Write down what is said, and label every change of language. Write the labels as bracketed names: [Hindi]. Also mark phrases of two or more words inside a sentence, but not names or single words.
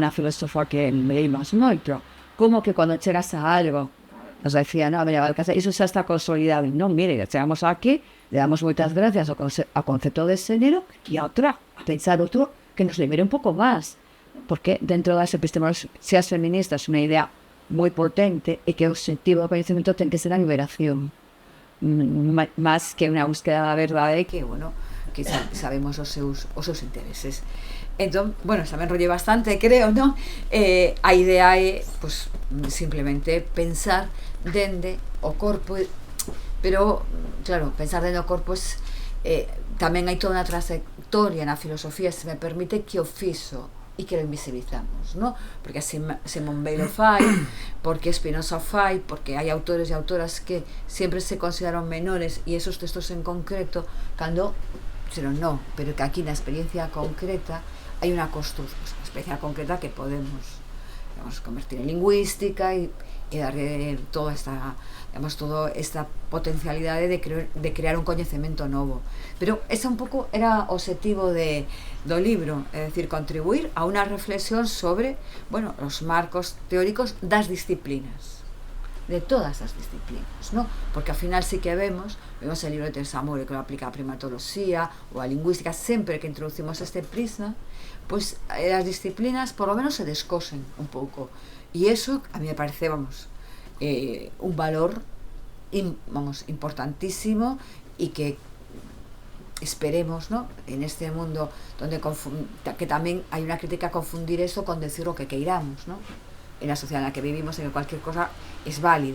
[Spanish] Una filósofa que leímos mucho, como que cuando llegas a algo nos decía, no, mira, eso ya está consolidado, no, mire, llegamos aquí, le damos muchas gracias al concepto de género y a otra, a pensar otro que nos libere un poco más, porque dentro de las epistemologías feministas una idea muy potente y que el objetivo del conocimiento tiene que ser la liberación, más que una búsqueda de la verdad y que, bueno, [Galician] que sabemos os seus intereses. Entón, bueno, xa me enrollé bastante, creo, ¿no? A idea é, pues, simplemente pensar dende o corpo, pero, claro, pensar dende o corpo es, tamén hai toda unha trayectoria na filosofía, se me permite, que o fixo e que lo invisibilizamos, ¿no? Porque Simone Weil o fai, porque Spinoza o fai, porque hai autores e autoras que sempre se consideran menores e esos textos en concreto, cando, pero no, [Spanish] pero que aquí na experiencia concreta hay una experiencia concreta que podemos, digamos, convertir en lingüística y darle toda esta, digamos, toda esta potencialidad [Galician] de crear un coñecemento novo. Pero ese un pouco era o objetivo do libro, é dicir, contribuir a unha reflexión sobre, bueno, os marcos teóricos das disciplinas, de todas as disciplinas, ¿no? Porque ao final [Spanish] sí que vemos el libro de Teresa More que lo aplica a primatología [Galician] ou a lingüística, sempre que introducimos este prisma, [Spanish] pues las disciplinas por lo menos se descosen un pouco, y eso a mí me parece, vamos, un valor importantísimo y que esperemos, ¿no?, en este mundo donde que también hay una crítica a confundir eso con decir lo que queiramos, ¿no?, en la sociedad en la que vivimos, en que cualquier cosa es válida.